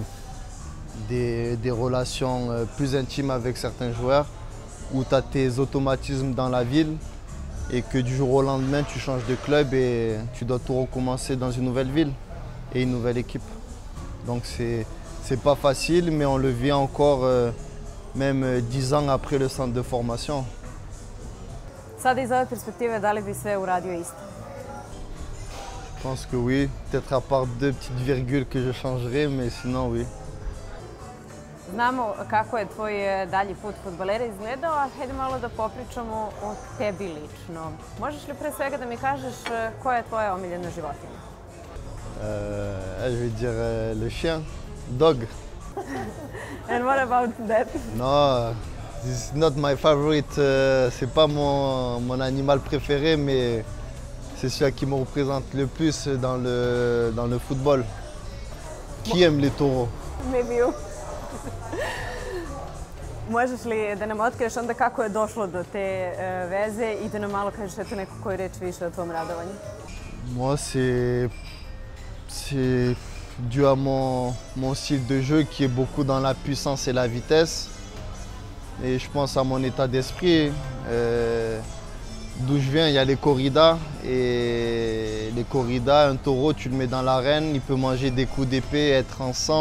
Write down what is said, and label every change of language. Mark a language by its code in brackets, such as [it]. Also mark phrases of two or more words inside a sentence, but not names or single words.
[fr] relations plus intimes avec certains joueurs où tu as tes automatismes dans la ville et que du jour au lendemain, tu changes de club et tu dois tout recommencer dans une nouvelle ville et une nouvelle équipe. Donc c'est pas facile, mais on le vit encore même 10 ans après le centre de formation. [sr] Sada iz ove perspektive, da li bi sve uradio isto? [fr] Je pense que oui, peut-être à part 2 petites virgules que je changerais, mais sinon oui. [sr] Znamo kako je tvoj dalji put fudbalera izgledao, a hajde malo da popričamo o tebi lično. Možeš li pre svega da mi kažeš koja je tvoja omiljena životinja? [fr] Je vais dire le chien, [en] dog. And what about that? Non, it's not my favorite, [fr] c'est pas mon animal préféré, mais c'est celui qui me représente le plus dans le football. Qui aime les taureaux? [en] Maybe you. [sr] Možeš li da nam otkriješ onda kako je došlo do te veze i da nam malo kažeš eto neku koju reč više o tvom radovanju? [fr] Moi, c'est dû à mon style de jeu qui est beaucoup dans la puissance et la vitesse. Et je pense à mon état d'esprit. D'où je viens, il y a les corridas. Et les corridas, un taureau, tu le mets dans l'arène, il peut manger des coups d'épée, être en sang.